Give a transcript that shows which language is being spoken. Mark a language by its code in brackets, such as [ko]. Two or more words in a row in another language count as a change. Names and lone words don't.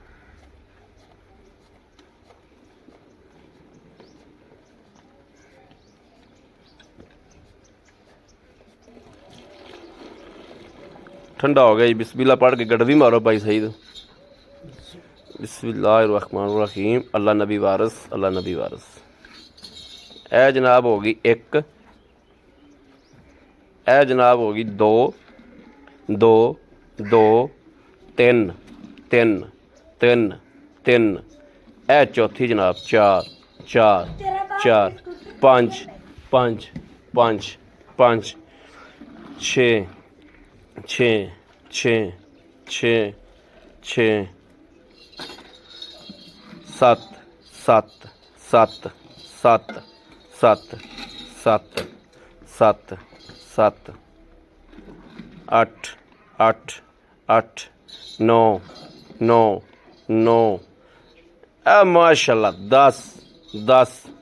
[pa] ٹھنڈا ہو گیا جی بسم اللہ پڑھ کے گڑوی مارو بھائی سعید بسم اللہ الرحمن الرحیم اللہ نبی وارث اللہ نبی وارث اے جناب ہوگی اک اے جناب ہوگی دو دو دو تن تن تن تن اے چوتھی جناب چار چار چار پنج پنج پنج پنج چھے چھے چھے چھے چھے छे छे छे ست ست ست ست ست ست ست ست اٹھ اٹھ اٹھ نو نو نو ماشاءاللہ دس دس